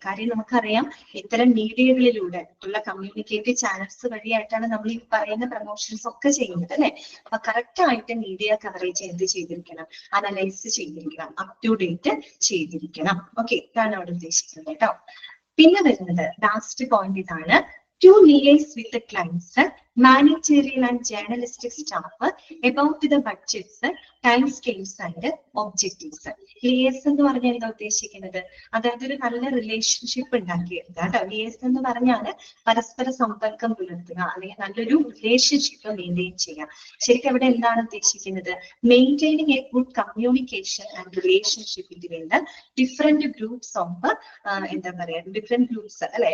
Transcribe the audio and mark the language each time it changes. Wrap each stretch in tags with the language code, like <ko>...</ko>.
<ml>കാര്യം നമുക്കറിയാം, ഇത്തരം മീഡിയകളിലൂടെ ഉള്ള കമ്മ്യൂണിക്കേറ്റീവ് ചാനൽസ് വഴിയായിട്ടാണ് നമ്മൾ ഈ പറയുന്ന പ്രൊമോഷൻസ് ഒക്കെ ചെയ്യുന്നത് അല്ലെ. അപ്പൊ കറക്റ്റ് ആയിട്ട് മീഡിയ കവറേജ് എന്ത് ചെയ്തിരിക്കണം? അനലൈസ് ചെയ്തിരിക്കണം, അപ് ടു ഡേറ്റ് ചെയ്തിരിക്കണം. ഓക്കെ, ഇതാണ് അവിടെ ഉദ്ദേശിക്കുന്നത് കേട്ടോ. പിന്നെ വരുന്നത് ലാസ്റ്റ് പോയിന്റ് ഇതാണ്,</ml> <en>to liaise with the clients, managerial and journalistic staff about the budgets, time scales and objectives.</en> <ml>Liaise എന്ന് പറഞ്ഞാൽ എന്താ ഉദ്ദേശിക്കുന്നത്? അതായത് ഒരു നല്ല റിലേഷൻഷിപ്പ് ഉണ്ടാക്കിയെടുക്കുക കേട്ടോ. ലിയേസ് എന്ന് പറഞ്ഞാൽ പരസ്പര സമ്പർക്കം പുലർത്തുക, അല്ലെങ്കിൽ നല്ലൊരു റിലേഷൻഷിപ്പ് മെയിൻറ്റെയിൻ ചെയ്യുക. ശരിക്കും അവിടെ എന്താണ് ഉദ്ദേശിക്കുന്നത്?</ml> <en>Maintaining a good communication and relationship between the different groups of different groups അല്ലെ.</en>